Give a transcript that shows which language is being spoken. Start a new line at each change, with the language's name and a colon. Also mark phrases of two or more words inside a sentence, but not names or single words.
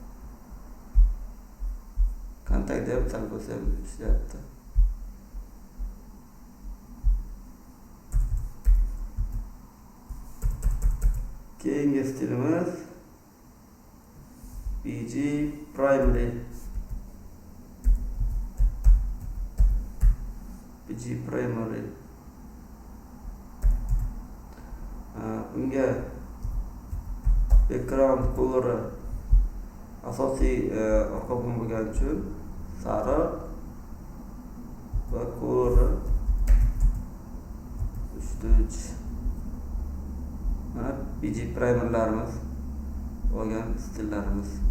Uzbek: Kontaktda ham sal bo'lsa ham ishlayapti. Keyingi stilimiz BG Primary. BG Primary. Bunga
English: background color
Uzbek: asosiy orqa fon bo'lgani uchun sariq va color 3. Mana BG primerlarimiz olgan stillarimiz.